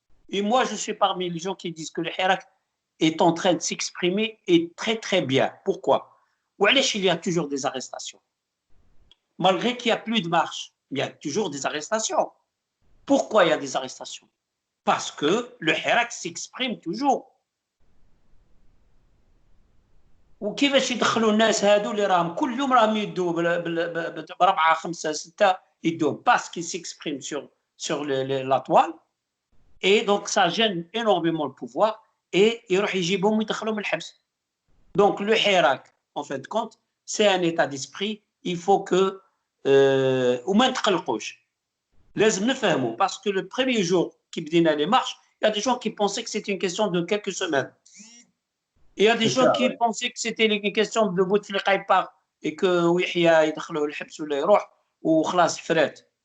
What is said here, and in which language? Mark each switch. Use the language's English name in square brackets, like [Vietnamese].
[French] Et moi, je suis parmi les gens qui disent que le Hirak est en train de s'exprimer et très très bien. Pourquoi? Il y a toujours des arrestations. Malgré qu'il n'y a plus de marche, il y a toujours des arrestations. Pourquoi il y a des arrestations? parce que le Hirak s'exprime toujours. [Arabic] وكيفاش يدخلوا الناس هادو اللي راهم كل يوم راهم يدوا بربعه خمسه سته يدوا [French] parce qu'ils s'expriment sur la toile et donc ça gêne énormément le pouvoir et [Arabic] يروح يجيبهم ويدخلهم الحبس. [French] Donc le Hirak en fin de compte c'est un état d'esprit, il faut que [Arabic] وما نتقلقوش لازم نفهموا [French] parce que le premier jour qui [Arabic] بدينا [French] les marches il y a des gens qui pensaient que c'était une question de quelques semaines. Il y a des gens qui pensaient que c'était une question de Bouteflika part et que Yahya [Arabic] يدخلوه الحبس ولا يروح وخلاص فرات.